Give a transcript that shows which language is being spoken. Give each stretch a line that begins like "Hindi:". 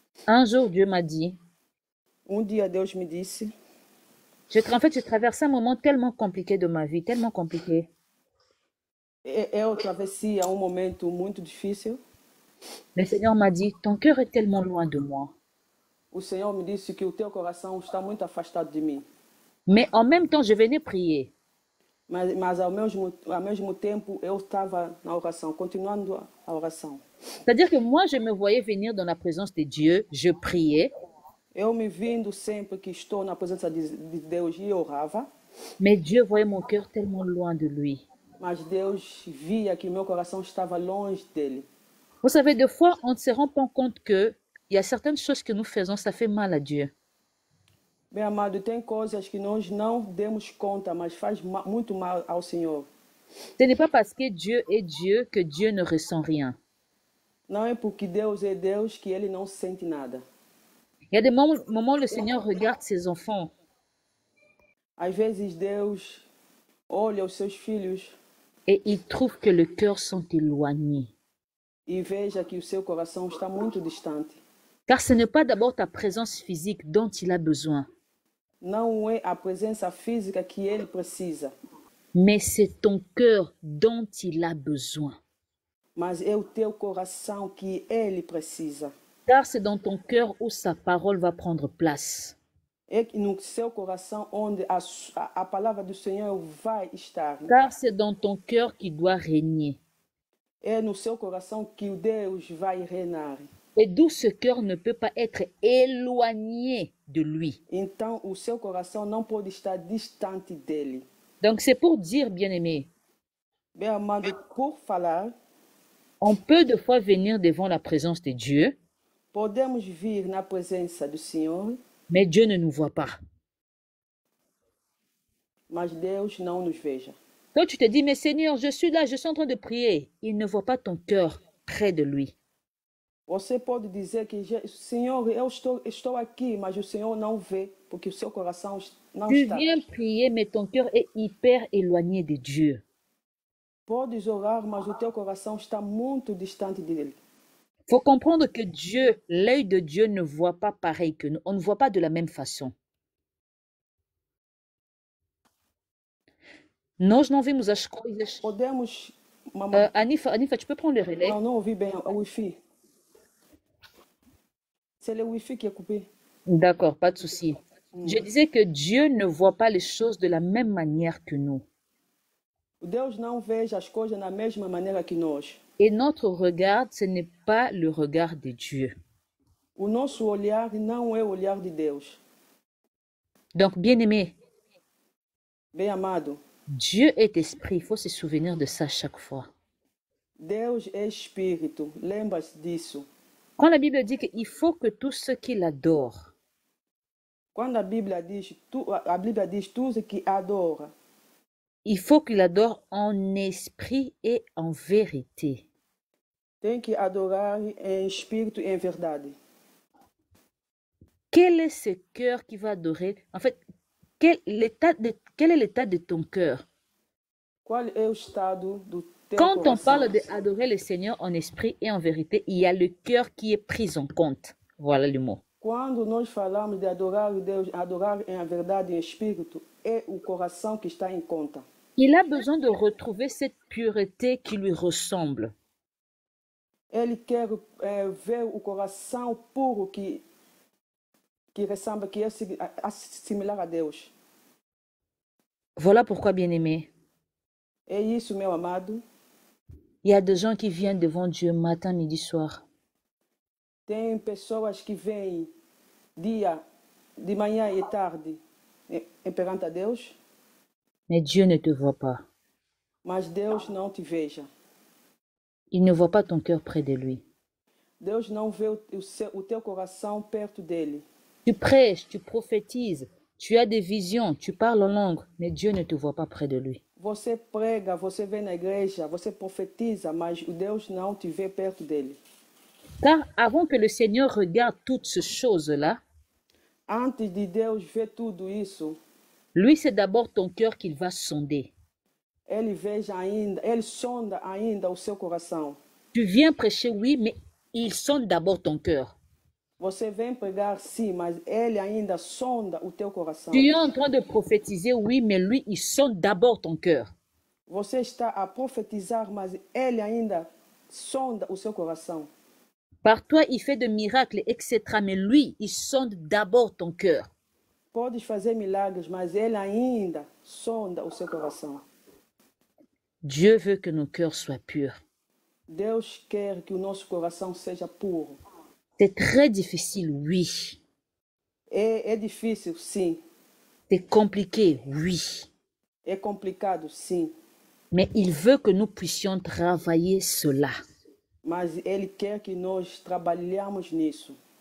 French: Un jour, Dieu m'a dit,
Portuguese: Dia Deus me disse,
French: en fait, j'ai traversé un moment tellement compliqué de ma vie, tellement compliqué.
Portuguese: eu travessia momento muito difícil.
French: Le Seigneur m'a dit, ton cœur est tellement loin de moi.
Portuguese: O Senhor me disse que o teu coração está muito afastado de mim.
French: Mais en même temps, je venais prier.
Portuguese: Mas ao mesmo tempo eu estava na oração, continuando a oração.
French: C'est-à-dire que moi, je me voyais venir dans la présence de Dieu, je priais.
Portuguese: Eu me vindo sempre que estou na presença de Deus e orava.
French: Mais Dieu voyait mon cœur tellement loin de lui.
Portuguese: Mas Deus via que meu coração estava longe dele.
French: Vous savez, des fois, on ne se rend pas compte que il y a certaines choses que nous faisons, ça fait mal à Dieu.
Portuguese: Bem amado, tem coisas que nós não demos conta, mas faz muito mal ao Senhor.
French: Ce n'est pas parce que Dieu est Dieu que Dieu ne ressent rien.
Portuguese: Não é porque Deus é Deus que ele não sente nada.
French: Il y a des moments où le Seigneur regarde ses enfants.
Portuguese: Às vezes Deus olha os seus filhos
French: et il trouve que le cœur sont éloignés.
Portuguese: e veja que o seu coração está muito distante.
French: Car ce n'est pas d'abord ta présence physique dont il a besoin,
Portuguese: Não é a presença física que ele precisa,
French: mais c'est ton cœur dont il a besoin.
Portuguese: mas é o teu coração que ele precisa.
French: Car c'est dans ton cœur où sa parole va prendre place.
Portuguese: É no seu coração onde a palavra do Senhor vai estar.
French: Car c'est dans ton cœur qu'il doit régner.
Portuguese: É no seu coração que o Deus vai reinar.
French: Et d'où ce cœur ne peut pas être éloigné de lui.
Portuguese: Então, o seu coração não pode estar distante dele.
French: Donc c'est pour dire, bien-aimé,
Portuguese: Bem amado, por falar,
French: on peut de fois venir devant la présence de Dieu,
Portuguese: podemos vir na presença do Senhor,
French: mais Dieu ne nous voit pas.
Portuguese: mas Deus não nos veja.
French: Toi, tu te dis, mais Seigneur, je suis là, je suis en train de prier. Il ne voit pas ton cœur près de lui.
Portuguese: Você pode dizer que, Senhor, eu estou aqui, mas o Senhor não vê, porque o seu coração não
French: Tu
Portuguese: está.
French: viens prier, mais ton cœur est hyper éloigné de Dieu.
Portuguese: Podes orar, mas o teu coração está muito distante dele.
French: Il faut comprendre que Dieu, l'œil de Dieu ne voit pas pareil que nous. On ne voit pas de la même façon.
Portuguese: Nós não vimos as coisas. Podemos... Mamãe,
French: Anifa, tu peux prendre le relais?
Portuguese: não ouvi bem o Wi-Fi.
French: C'est le Wi-Fi qui est coupé. D'accord, pas de souci. Je disais que Dieu ne voit pas les choses de la même manière que nous.
Portuguese: Deus não veja as coisas da mesma maneira que nós.
French: Et notre regard, ce n'est pas le regard de Dieu.
Portuguese: O nosso olhar não é o olhar de Deus.
French: Donc, bien-aimé,
Portuguese: Bem amado,
French: Dieu est esprit. Il faut se souvenir de ça chaque fois.
Portuguese: Deus é espírito. Lembra-se disso.
French: Quand la Bible dit qu'il faut que tous ceux qui l'adorent,
Portuguese: Quando a Bíblia diz tudo que adora,
French: il faut qu'il adore en esprit et en vérité.
Portuguese: tem que adorar em espírito e em verdade.
French: Quel est ce cœur qui va adorer? En fait, quel est l'état de ton cœur?
Portuguese: Qual é o estado do teu
French: Quand on
Portuguese: coração?
French: parle d'adorer le Seigneur en esprit et en vérité, il y a le cœur qui est pris en compte. Voilà le mot.
Portuguese: Quando nós falamos de adorar Deus, adorar em verdade e em espírito, é o coração que está em conta.
French: Il a besoin de retrouver cette pureté qui lui ressemble.
Portuguese: Ele quer ver o coração puro que ressemble, que é similar a Deus.
French: Voilà pourquoi, bien-aimé,
Portuguese: É isso, meu amado.
French: il y a des gens qui viennent devant Dieu matin, midi, soir.
Portuguese: Tem pessoas que vêm de manhã e tarde perante a Deus,
French: Mais Dieu ne te voit pas.
Portuguese: mas Deus não te veja.
French: Il ne voit pas ton cœur près de lui.
Portuguese: Deus não vê o teu coração perto dele.
French: Tu prêches, tu prophétises, tu as des visions, tu parles en langue, mais Dieu ne te voit pas près de lui.
Portuguese: Você prega, você vem na igreja, você profetiza, mas o Deus não te vê perto dele.
French: Car avant que le Seigneur regarde toutes ces choses-là,
Portuguese: Antes de Deus ver tudo isso,
French: lui, c'est d'abord ton cœur qu'il va sonder.
Portuguese: Ele sonda ainda o seu coração.
French: Tu viens prêcher, oui, mais il sonde d'abord ton cœur.
Portuguese: Você vem pregar, sim, mas ele ainda sonda o teu coração.
French: Tu es en train de prophétiser, oui, mais lui, il sonde d'abord ton cœur.
Portuguese: Você está a profetizar, mas ele ainda sonda o seu coração.
French: Par toi, il fait des miracles, etc. Mais lui, il sonde d'abord ton cœur.
Portuguese: Podes fazer milagres, mas ele ainda sonda o seu coração.
French: Dieu veut que nos cœurs soient purs.
Portuguese: Deus quer que o nosso coração seja puro.
French: C'est très difficile, oui.
Portuguese: É difícil, sim.
French: C'est compliqué, oui.
Portuguese: É complicado, sim.
French: Mais il veut que nous puissions travailler cela.
Portuguese: Mas ele quer que nós trabalhemos nisso.